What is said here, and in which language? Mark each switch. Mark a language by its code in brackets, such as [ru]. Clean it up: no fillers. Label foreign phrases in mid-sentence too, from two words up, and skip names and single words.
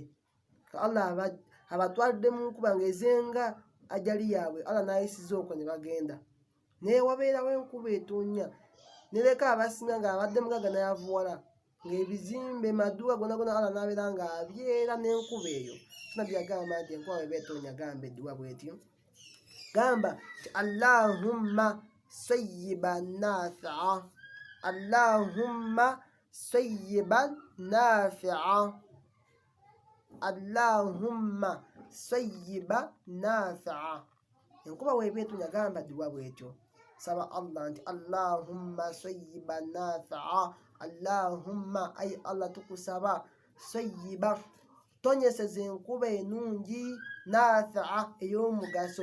[lg] Allah abatwalidde mu nkuba ng'ezenga ajali yaabwe, Allah n'ayisiza okwo ne bagenda. Naye wabeerawo enkuba etonnya nereka abasinga ng'abadde mugagga n'ayavuwala, ng'ebizimbe maduwa gonna Allah n'abeera ng'abyera n'enkuba eyo. Nabbi yagamba nti enkuba bw'eba etonnya gamba edduwa bw'etyo. Gamba nti [ar] اللهم صيبا نافعا اللهم صيبا نافعا اللهم صيبا نافعا. [lg] Enkuba bw'eba etonnya gamba dduwa bw'etyo. Saba Allah nti [ar] اللهم صيبا نافعا, [lg] Allahumma ay Allah tukusaba sayyiba tonyeseza enkuba enungi, nafi'a ey'omugaso.